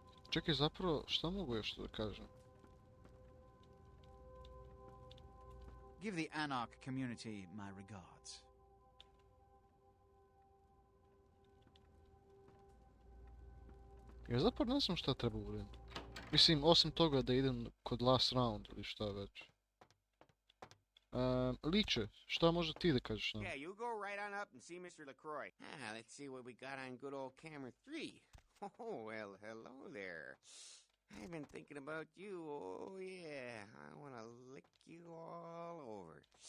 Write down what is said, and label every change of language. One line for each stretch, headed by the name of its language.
Serbian: Čekaj, zapravo, šta mogu još da kažem?
English: Give the Anarch community my regards.
Serbian: Ja zapravo ne znam šta treba uradim. Mislim, osim toga da idem kod
English: last round
Serbian: ili šta već. Liče, šta može ti da kažeš nam?
English: Yeah, you go right on up and see Mr. LaCroix. Let's see what we got on good old camera 3. Oh, well, hello there. I've been thinking about you, oh yeah. I want to lick you all over.